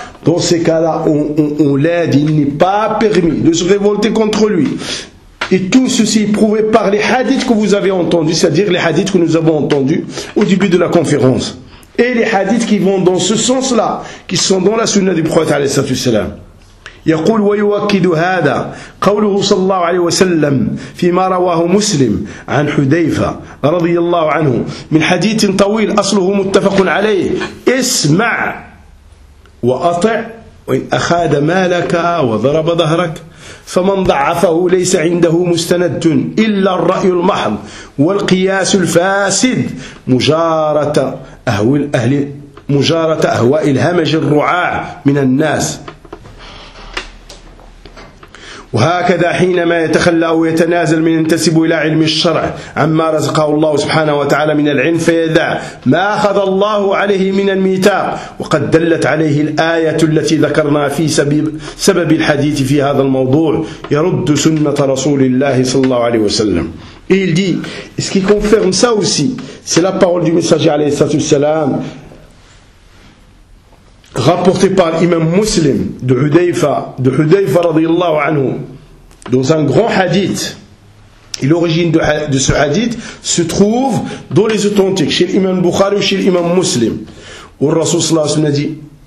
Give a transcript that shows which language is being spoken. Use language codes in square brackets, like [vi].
[fr] Dans ces cas-là, on l'aide, il n'est pas permis de se révolter contre lui. Et tout ceci est prouvé par les hadiths que vous avez entendus, c'est-à-dire les hadiths que nous avons entendus au début de la conférence. Et les hadiths qui vont dans ce sens-là, qui sont dans la sunna du prophète, alayhi wa sallam. [ar] يقول ويؤكد هذا قوله صلى الله عليه وسلم فيما رواه مسلم عن حذيفة رضي الله عنه من حديث طويل أصله متفق عليه اسمع وأطع وإن أخاد مالك وضرب ظهرك فمن ضعفه ليس عنده مستند إلا الرأي المحض والقياس الفاسد مجارة أهواء الهمج الرعاع من الناس وهكذا حينما يتخلى أو يتنازل من ينتسب إلى علم الشرع عما رزقه الله سبحانه وتعالى من العلم فيدع ما أخذ الله عليه من الميثاق وقد دلت عليه الآية التي ذكرنا في سبب الحديث في هذا الموضوع يرد سنة رسول الله صلى الله عليه وسلم. [fr] Et il dit, ce qui confirme ça aussi, c'est la parole du messager [ar] عليه الصلاة والسلام [fr] rapporté par l'imam muslim de Hudayfa radiyallahu anhu dans un grand hadith. Et l'origine de ce hadith se trouve dans les authentiques chez l'imam Bukhari ou chez l'imam muslim, où le Rasoul sallallahu alayhi wa sallam a dit